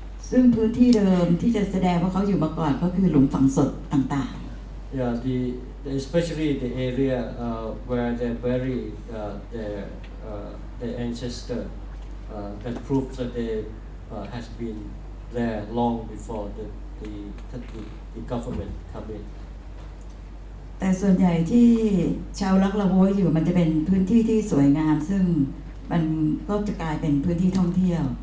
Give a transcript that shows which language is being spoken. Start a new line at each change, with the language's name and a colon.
Thai: ซึ่งพื้นที่เดิมที่จะแสดงว่าเขาอยู่มาก่อนก็คือหลุมฝังศพต่าง
English: Yeah, especially the area where they bury their ancestor, that proves that they has been there long before the government come in.
Thai: ๆแต่ส่วนใหญ่ที่ชาวลักละโวยอยู่มันจะเป็นพื้นที่ที่สวยงามซึ่งมันก็จะกลายเป็นพื้นที่ท่องเที่ยว